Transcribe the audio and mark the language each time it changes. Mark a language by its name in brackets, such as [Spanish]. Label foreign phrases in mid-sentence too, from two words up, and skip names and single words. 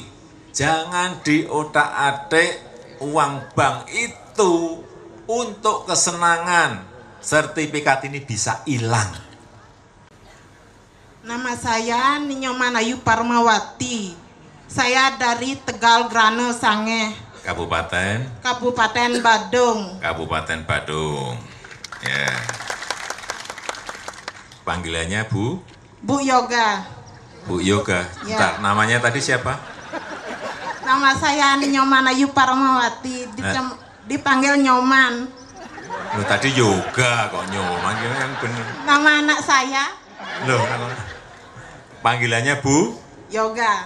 [Indonesian] Jangan diotak-atik uang bank itu untuk kesenangan. Sertifikat ini bisa hilang. Nama saya Ninyoman Ayu Parmawati. Saya dari Tegal Grane Sange. Kabupaten Badung. Kabupaten Badung. Ya. Panggilannya Bu? Bu Yoga. Bu Yoga. Ya. Bentar, namanya tadi siapa? Nama saya Nyoman Ayu Parmawati, dipanggil Nyoman. Loh, tadi Yoga kok Nyoman, yang bener. Nama anak saya Loh, panggilannya Bu? Yoga.